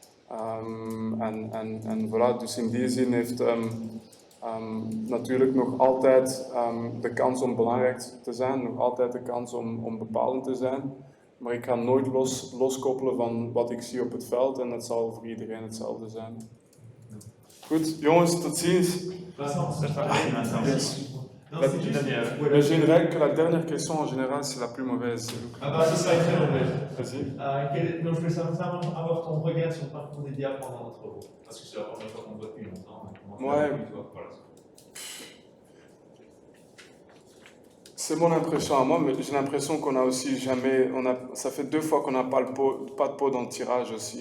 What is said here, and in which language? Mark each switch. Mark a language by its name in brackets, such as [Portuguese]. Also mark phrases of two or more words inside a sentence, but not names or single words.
[French] En voilà, [Dutch] dus in die zin heeft natuurlijk nog altijd de kans om belangrijk te zijn, nog altijd de kans om bepalend te zijn. Maar ik ga nooit loskoppelen van wat ik zie op het veld en dat zal voor iedereen hetzelfde zijn. Goed, jongens, tot ziens. [French] Mais j'ai une règle que la dernière question en général c'est la plus mauvaise. Ah bah ça serait très mauvais. Vas-y. Donc je voulais savoir ton regard sur le parcours des Diables pendant notre Euro. Parce que c'est la première fois qu'on voit depuis longtemps. Ouais. C'est mon impression à moi, mais j'ai l'impression qu'on a aussi jamais, ça fait 2 fois qu'on n'a pas de pot dans le tirage aussi.